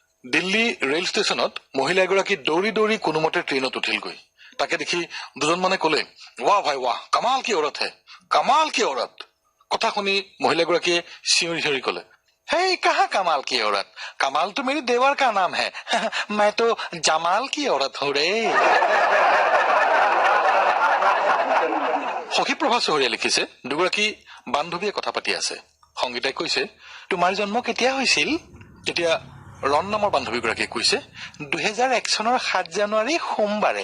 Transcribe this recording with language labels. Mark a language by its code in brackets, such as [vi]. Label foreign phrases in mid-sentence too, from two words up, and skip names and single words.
[as] দিল্লী ৰেল ষ্টেচনত মহিলা এগৰাকী দৌৰি দৌৰি কোনোমতে ট্ৰেইনত উঠিলগৈ। তাকে দেখি দুজন মানে কলে, [hi] वाह भाई वाह, कमाल की औरत है, कमाल की औरत। [as] কথা শুনি মহিলাগৰাকীয়ে চিঞৰি চিঞৰি কলে, [hi] हेई कहाँ कमाल की औरत, कमाल तो मेरी देवर का नाम है, मैं तो जमाल की औरत हूँ रे। [as] সখীপ্ৰভা চহৰীয়া লিখিছে, দুগৰাকী বান্ধৱীয়ে কথা পাতি আছে। সংগীতাই কৈছে, তোমাৰ জন্ম কেতিয়া হৈছিল? তেতিয়া ৰণ নামৰ বান্ধৱীগৰাকীয়ে কৈছে, 2001 চনৰ 7 জানুৱাৰী সোমবাৰে।